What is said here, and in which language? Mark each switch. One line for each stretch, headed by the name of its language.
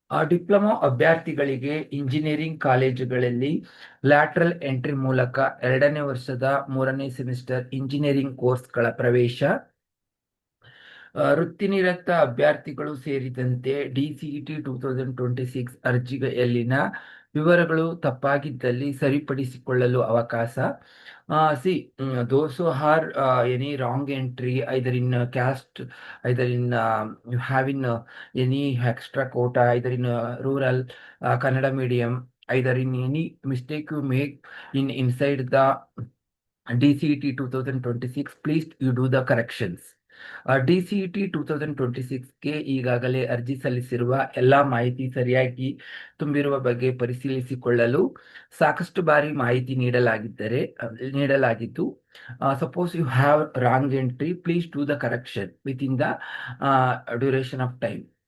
Kannada: Diploma ಅಭ್ಯರ್ಥಿಗಳಿಗೆ engineering ಕಾಲೇಜುಗಳಲ್ಲಿ lateral entry ಮೂಲಕ 2ನೇ ವರ್ಷದ 3ನೇ ಸೆಮಿಸ್ಟರ್ ಇಂಜಿನಿಯರಿಂಗ್ ಕೋರ್ಸ್ಗಳ ಪ್ರವೇಶ, ವೃತ್ತಿನಿರತ ಅಭ್ಯರ್ಥಿಗಳು ಸೇರಿದಂತೆ DCET 2026 ಅರ್ಜಿಯಲ್ಲಿನ ವಿವರಗಳು ತಪ್ಪಾಗಿದ್ದಲ್ಲಿ ಸರಿಪಡಿಸಿಕೊಳ್ಳಲು ಅವಕಾಶ.
English: Those who are any wrong entry, either in caste, either in you have in any extra quota, either in rural Kannada medium, either in any mistake you make inside the DCET 2026, please you do the corrections.
Kannada: DCET 2026ಗೆ ಈಗಾಗಲೇ ಅರ್ಜಿ ಸಲ್ಲಿಸಿರುವ ಎಲ್ಲಾ ಮಾಹಿತಿ ಸರಿಯಾಗಿ ತುಂಬಿರುವ ಬಗ್ಗೆ ಪರಿಶೀಲಿಸಿಕೊಳ್ಳಲು ಸಾಕಷ್ಟು ಬಾರಿ ಮಾಹಿತಿ ನೀಡಲಾಗಿದ್ದು,
English: Suppose you have wrong entry, please do the correction within the duration of time.